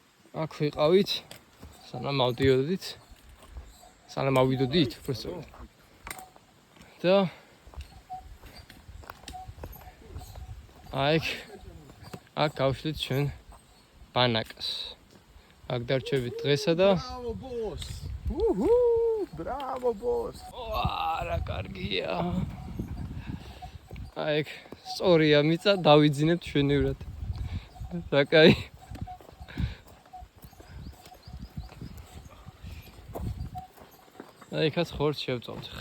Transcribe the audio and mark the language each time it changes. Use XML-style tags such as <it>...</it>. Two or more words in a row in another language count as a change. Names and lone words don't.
<ka>აქ ვიყავით, სანამ ავდიოდით. სანამ ავიდოდით, უბრალოდ. და აქ გავშლით ჩვენ ბანაკს. აქ დარჩებით დღესა და</ka> <en>Bravo boss. Bravo boss.</en> <ka>რა კარგია. აქ სწორია მიწა დავიძინებთ ჩვენივრად. რა კაი. იქაც ხორცს შევწავთ ხა.</ka>